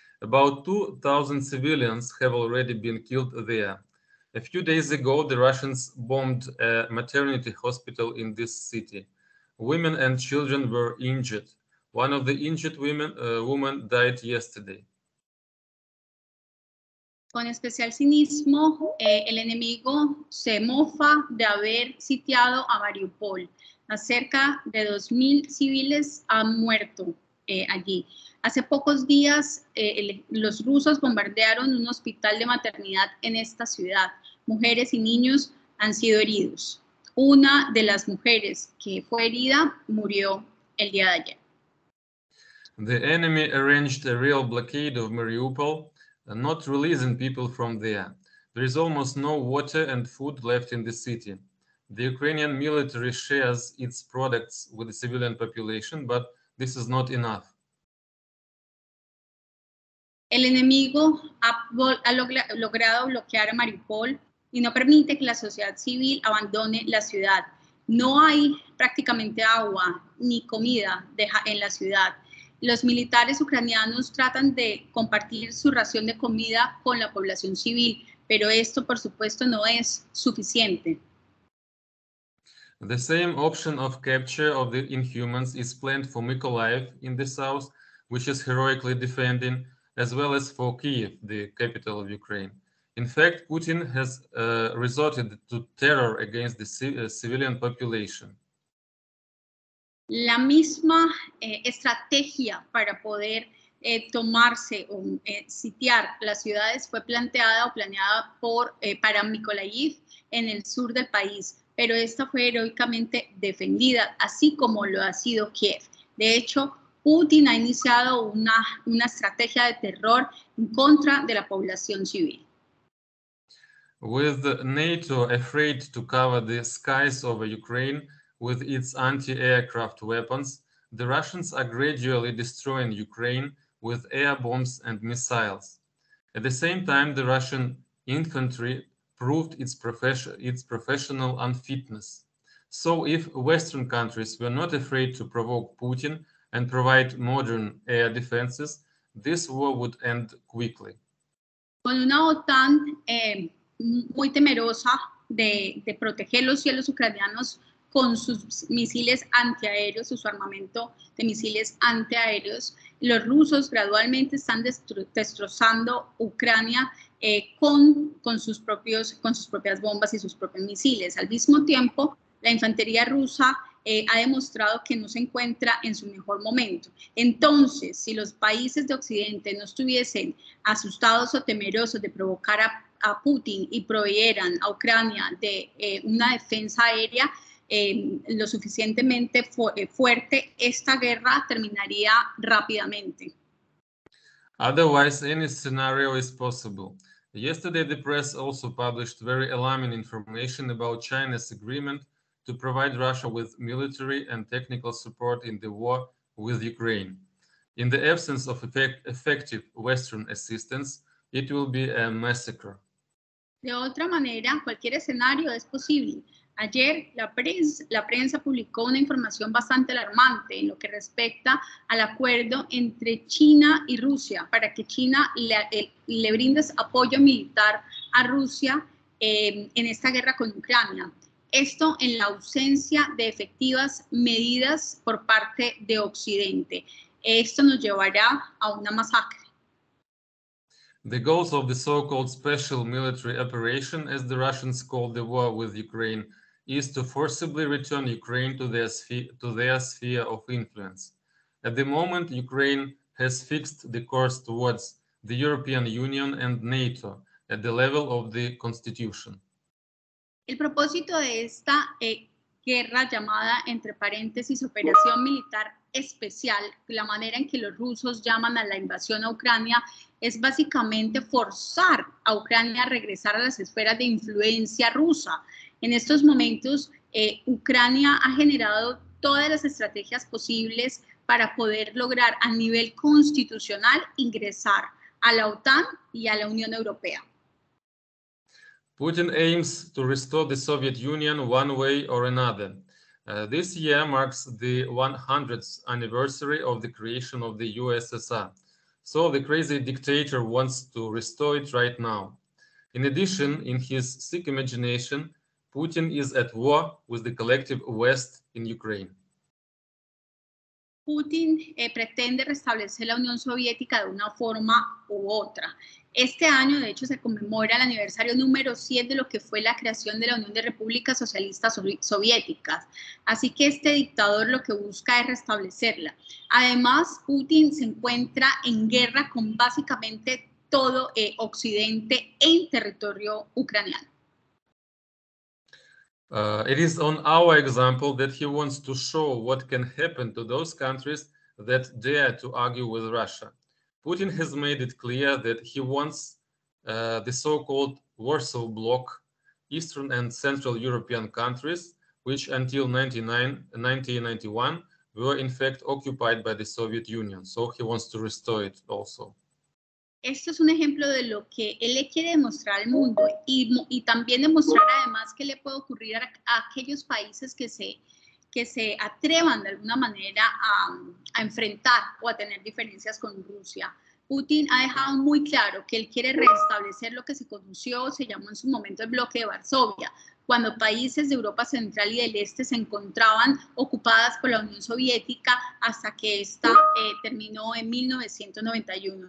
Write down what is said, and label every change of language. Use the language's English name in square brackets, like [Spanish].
[English] About 2,000 civilians have already been killed there. A few days ago, the Russians bombed a maternity hospital in this city. Women and children were injured. One of the injured women died yesterday. [Spanish] Con especial cinismo, el enemigo se mofa de haber sitiado a Mariupol. Cerca de 2.000 civiles han muerto allí. Hace pocos días, los rusos bombardearon un hospital de maternidad en esta ciudad. Mujeres y niños han sido heridos. Una de las mujeres que fue herida murió el día de ayer. [English] The enemy arranged a real blockade of Mariupol, not releasing people from there. There is almost no water and food left in the city. The Ukrainian military shares its products with the civilian population, but this is not enough. [Spanish] El enemigo ha logrado bloquear a Mariupol y no permite que la sociedad civil abandone la ciudad. No hay prácticamente agua ni comida en la ciudad. Los militares ucranianos tratan de compartir su ración de comida con la población civil, pero esto, por supuesto, no es suficiente. [English] The same option of capture of the Inhumans is planned for Mykolaiv in the south, which is heroically defending, as well as for Kyiv, the capital of Ukraine. In fact, Putin has resorted to terror against the civilian population. [Spanish] La misma estrategia para poder tomarse o sitiar las ciudades fue planteada o planeada para Mykolaiv en el sur del país, pero esta fue heroicamente defendida, así como lo ha sido Kiev. De hecho, Putin ha iniciado una estrategia de terror en contra de la población civil. [English] With NATO afraid to cover the skies over Ukraine with its anti-aircraft weapons, the Russians are gradually destroying Ukraine with air bombs and missiles. At the same time, the Russian infantry proved its professional unfitness. So if Western countries were not afraid to provoke Putin and provide modern air defenses, this war would end quickly. [Spanish] Con una OTAN muy temerosa de proteger los cielos ucranianos con sus misiles antiaéreos, su armamento de misiles antiaéreos, los rusos gradualmente están destrozando Ucrania con sus propias bombas y sus propios misiles. Al mismo tiempo, la infantería rusa ha demostrado que no se encuentra en su mejor momento. Entonces, si los países de Occidente no estuviesen asustados o temerosos de provocar a Putin y proveyeran a Ucrania de una defensa aérea lo suficientemente fuerte, esta guerra terminaría rápidamente. [English] Otherwise, any scenario is possible. Yesterday, the press also published very alarming information about China's agreement to provide Russia with military and technical support in the war with Ukraine. In the absence of effective Western assistance, it will be a massacre. [Spanish] De otra manera, cualquier escenario es posible. Ayer la prensa publicó una información bastante alarmante en lo que respecta al acuerdo entre China y Rusia para que China le brinde apoyo militar a Rusia en esta guerra con Ucrania. Esto en la ausencia de efectivas medidas por parte de Occidente. Esto nos llevará a una masacre. [English] The goals of the so-called special military operation, as the Russians call the war with Ukraine, is to forcibly return Ukraine to their sphere of influence. At the moment, Ukraine has fixed the course towards the European Union and NATO at the level of the Constitution. [Spanish] El propósito de esta guerra llamada, entre paréntesis, operación militar especial, la manera en que los rusos llaman a la invasión a Ucrania, es básicamente forzar a Ucrania a regresar a las esferas de influencia rusa. En estos momentos, Ucrania ha generado todas las estrategias posibles para poder lograr a nivel constitucional ingresar a la OTAN y a la Unión Europea. [English] Putin aims to restore the Soviet Union one way or another. This year marks the 100th anniversary of the creation of the USSR. So the crazy dictator wants to restore it right now. In addition, in his sick imagination, Putin is at war with the collective West in Ukraine. [Spanish] Putin pretende restablecer la Unión Soviética de una forma u otra. Este año, de hecho, se conmemora el aniversario número 100 de lo que fue la creación de la Unión de Repúblicas Socialistas Soviéticas. Así que este dictador lo que busca es restablecerla. Además, Putin se encuentra en guerra con básicamente todo Occidente en territorio ucraniano. [English] It is on our example that he wants to show what can happen to those countries that dare to argue with Russia. Putin has made it clear that he wants the so-called Warsaw Bloc Eastern and Central European countries, which until 1991 were in fact occupied by the Soviet Union. So he wants to restore it also. [Spanish] Esto es un ejemplo de lo que él le quiere demostrar al mundo y también demostrar además que le puede ocurrir a aquellos países que se atrevan de alguna manera a enfrentar o a tener diferencias con Rusia. Putin ha dejado muy claro que él quiere restablecer lo que se conoció, se llamó en su momento el bloque de Varsovia, cuando países de Europa Central y del Este se encontraban ocupadas por la Unión Soviética hasta que esta terminó en 1991.